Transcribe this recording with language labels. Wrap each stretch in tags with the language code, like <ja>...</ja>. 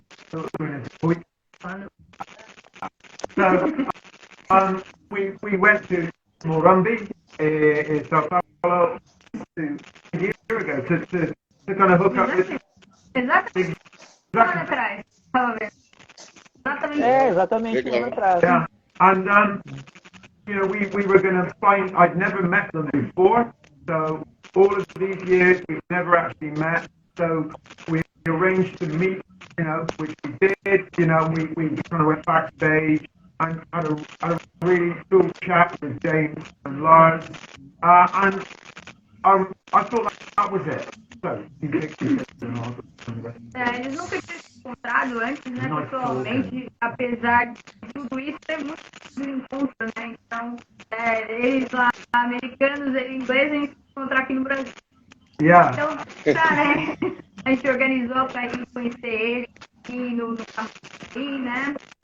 <en>So we went to Morumbi in Sao Paulo a year ago to kind of hook up with.</en> <pt>Exatamente. Atrás. Exatamente um ano atrás.</pt> <en>Yeah, and you know we were going to find. I'd never met them before, so all of these years we've never actually met. So we arranged to meet, you know, which we did. You know, we kind of went backstage and had a really cool chat with James and Lars, and I thought that was it. So,</en> <pt>eles nunca tinham se encontrado antes, né, pessoalmente, apesar de tudo isso, é muito encontro, né? Então, eles lá, americanos, eles ingleses, a gente se encontrar aqui no Brasil.</pt> <en>Yeah.</en> <pt>Então, né, a gente organizou para ir conhecer ele aqui no camarim, né?</pt>